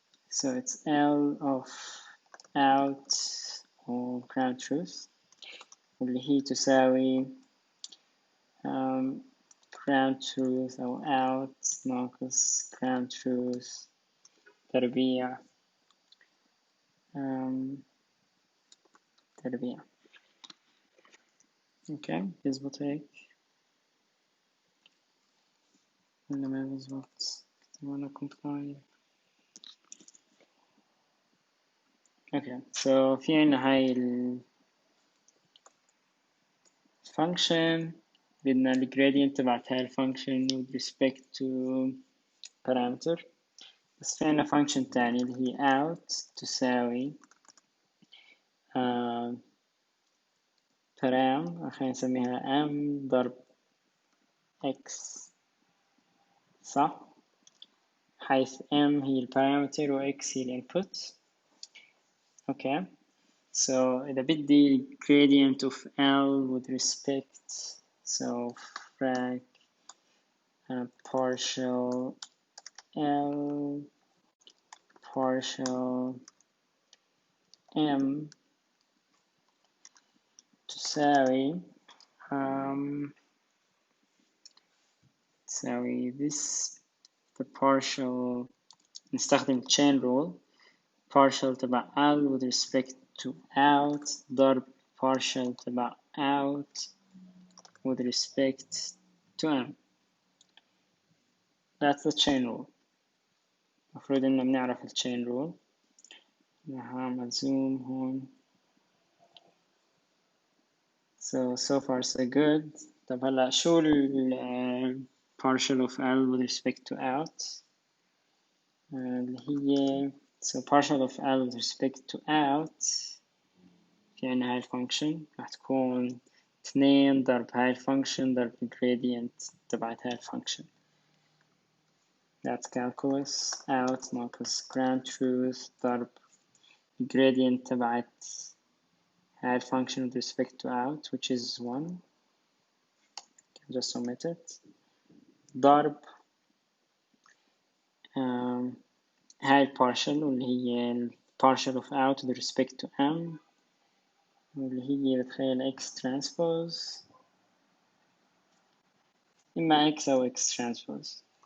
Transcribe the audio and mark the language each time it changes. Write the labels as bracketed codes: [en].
[en] so it's L of out or ground truth [ar] واللي هي تساوي [en] ground truth أو out [ar] ناقص [en] ground truth [ar] تربيع تربيع. اوكي بيزبط هيك ولا ما بيزبط؟ وانا compile. اوكي so في عنا هاي ال function بدنا ال gradient تبعت هاي ال function [en] with respect to parameter. [ar] بس في عنا function تاني اللي هي out تساوي param خلينا نسميها m ضرب x صح؟ حيث m هي ال parameter و x هي ال input. [en] okay so [ar] إذا بدي [en] gradient of L with respect so frac partial L partial M تساوي تساوي this the partial [ar] نستخدم [en] chain rule partial تبع L with respect to out ضرب partial تبع out with respect to M. That's the chain rule. [ar] المفروض إننا بنعرف ال chain rule. هعمل zoom هون. [en] So far so good. [ar] طب هلا شو ال partial of L with respect to out اللي هي [en] so partial of L with respect to out [ar] في عنا هاي الفانكشن راح تكون 2 ضرب هاي الفانكشن ضرب الجريدينت تبعت هاي الفانكشن. [en] that's calculus. out [ar] ناقص [en] ground truth [ar] ضرب [en] gradient تبعت add function with respect to out which is 1. Just omit it. [ar] ضرب هاي partial واللي هي [en] partial of out with respect to m [ar] واللي هي بتخيل x transpose إما x أو x transpose.